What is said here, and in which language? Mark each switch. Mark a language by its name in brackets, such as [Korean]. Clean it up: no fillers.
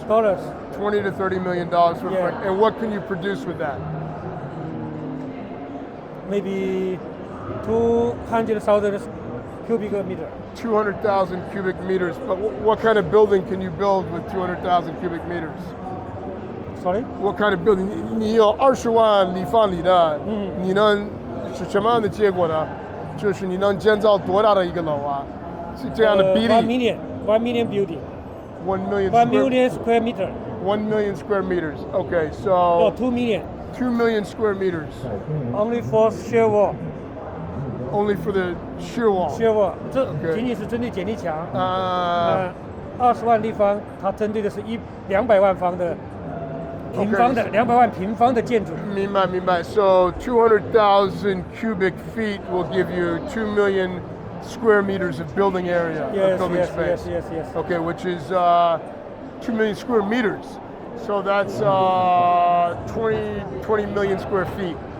[English] $20 to $30 million for and what can you produce with that? Maybe 200,000 cubic meter. 200,000 cubic meters. But what kind of building can you build with 200,000 cubic meters? Sorry? What kind of building? [Chinese] 你有20万立方米的，你能是什么样的结果呢？就是你能建造多大的一个楼啊？是这样的比例。 [English] 1 million building. 1 million. 1 million square meter. 1 million square meters. Okay, so. 2 million. 2 million square meters. Only for shear wall. Only for the shear wall. [Chinese] Shear wall. 这仅仅是针对剪力墙。 20万立方，它针对的是200万方的平方的200万平方的建筑。明白。 [English] So 200,000 cubic feet will give you 2 million square meters of building area, of building space. Yes. Okay, which is 2 million square meters. So that's 20 million square feet.